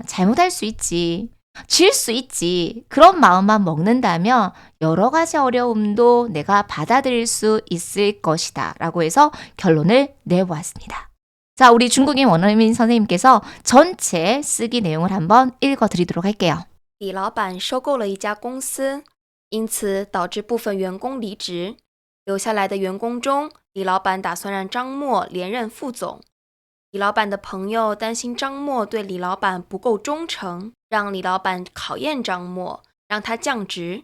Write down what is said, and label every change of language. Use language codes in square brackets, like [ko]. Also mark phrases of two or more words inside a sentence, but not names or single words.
[ko] 잘못할 수 있지. 질 수 있지. 그런 마음만 먹는다면 여러 가지 어려움도 내가 받아들일 수 있을 것이다. 라고 해서 결론을 내보았습니다. 자, 우리 중국인 원어민 선생님께서 전체 쓰기 내용을 한번 읽어드리도록 할게요. [zh] 李老板收购了一家公司，因此导致部分员工离职。留下来的员工中，李老板打算让张默连任副总。李老板的朋友担心张默对李老板不够忠诚，让李老板考验张默，让他降职。